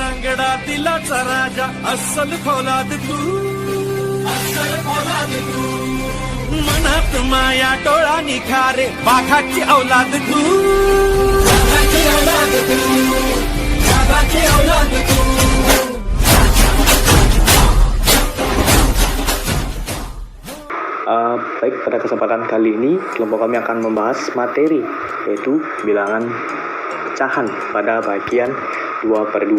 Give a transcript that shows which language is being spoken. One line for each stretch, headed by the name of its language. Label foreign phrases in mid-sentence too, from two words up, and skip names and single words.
Marathi: वेडा दिलाचा राजा अस्सल फौलाद तू मनात माया डोळा निखारे बाघाची औलाद तू
Indonesian: Baik, pada kesempatan kali ini kelompok kami akan membahas materi yaitu bilangan pecahan pada bagian 2/2.